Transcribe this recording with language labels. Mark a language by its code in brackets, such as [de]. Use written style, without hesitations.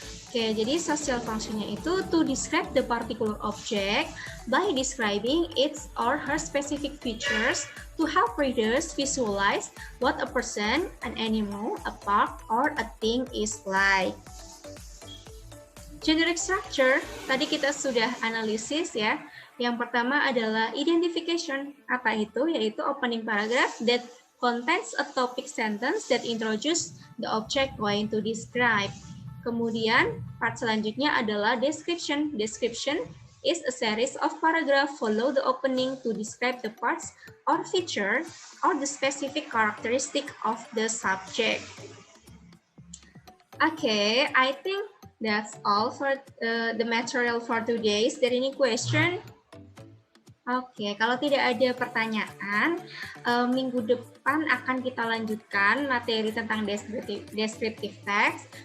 [id] Oke, jadi [en] social function-nya itu to describe the particular object by describing its or her specific features to help readers visualize what a person, an animal, a park, or a thing is like. [id] Generic structure, tadi kita sudah analisis ya. Yang pertama adalah identification. Apa itu? [en] Yaitu opening paragraph that contains a topic sentence that introduce the object going to describe. [id] Kemudian, part selanjutnya adalah description. [en] Description is a series of paragraph follow the opening to describe the parts or feature or the specific characteristic of the subject. Okay, I think that's all for the material for today. Is there any question? [id] Oke, kalau tidak ada pertanyaan, minggu depan akan kita lanjutkan materi tentang descriptive text.